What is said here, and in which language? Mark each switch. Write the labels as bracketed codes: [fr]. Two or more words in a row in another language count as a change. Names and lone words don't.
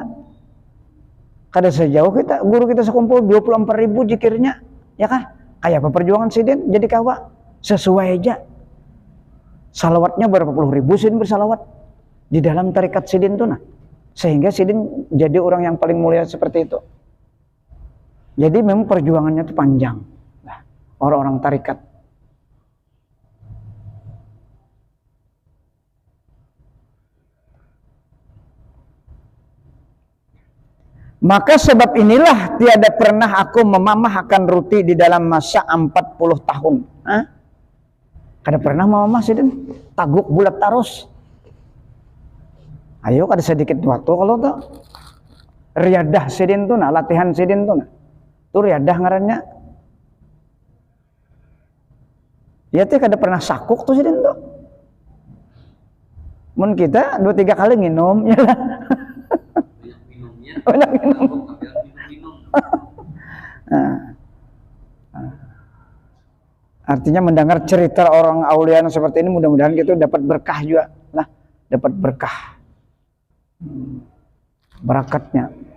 [bjn] Kada sejauh kita, guru kita sekumpul 24.000 zikirnya, ya kah? Kayak apa perjuangan Sidin jadi kawa? [id] Sesuai aja. [bjn] Salawatnya berapa puluh ribu Sidin bersalawat di dalam tarikat Sidin tuh nah. [id] Sehingga Sidin jadi orang yang paling mulia seperti itu. Jadi memang perjuangannya itu panjang. Nah, orang-orang tarikat. Maka sebab inilah tiada pernah aku memamah akan roti di dalam masa 40 tahun. Hah? [bjn] Kada pernah memamah Sidin. Taguk bulat tarus. Ayo kada sedikit waktu kalau tuh. Riadah Sidin tuh nah, latihan Sidin tuh nah. Tuh riadah ngarannya. Ya tuh kada pernah sakuk tuh Sidin tuh. Mun kita 2-3 kali nginum ya lah. [id] Banyak minum. Artinya mendengar cerita orang aulia seperti ini mudah-mudahan kita dapat berkah juga lah, dapat berkah berakatnya.